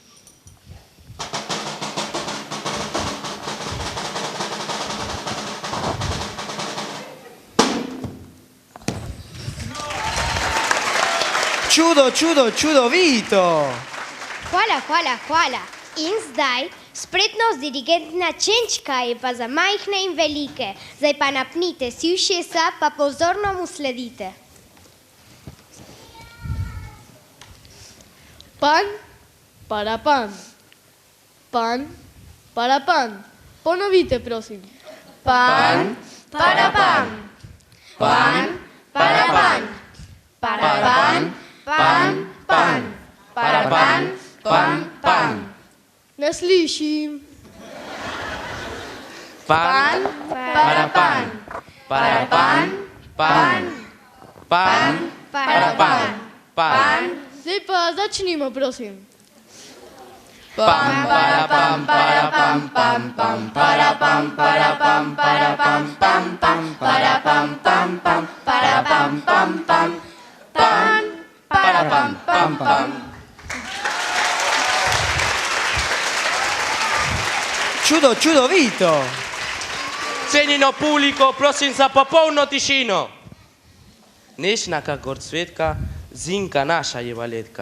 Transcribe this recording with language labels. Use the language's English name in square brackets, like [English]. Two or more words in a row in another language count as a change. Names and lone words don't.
[Slovenian] Čudovito! Hvala. In zdaj spretnost dirigenta Čenčka je pa za majhne in velike. Zdaj pa napnite si ušesa, pa pozorno mu sledite. Pan, para pan. Pan, para pan. Ponovite, prosim. Pan, para pan. Pan, para pan. Para pan, pan. Para pan. Ne slišim. Pan, para pan. Para pan, pan. Pan, para pan. Zdaj pa začnimo, prosim. Pam, para pam, para pam, pam, pam, para pam, para pam, para pam, pam, pam, para pam, pam, pam, para pam, pam, pam, pan, para pam, pam, pam. Čudovito! Cenjeno publiko, prosim za popolno tišino. Nešnaka gorcvetka, Zinka naša je valetka.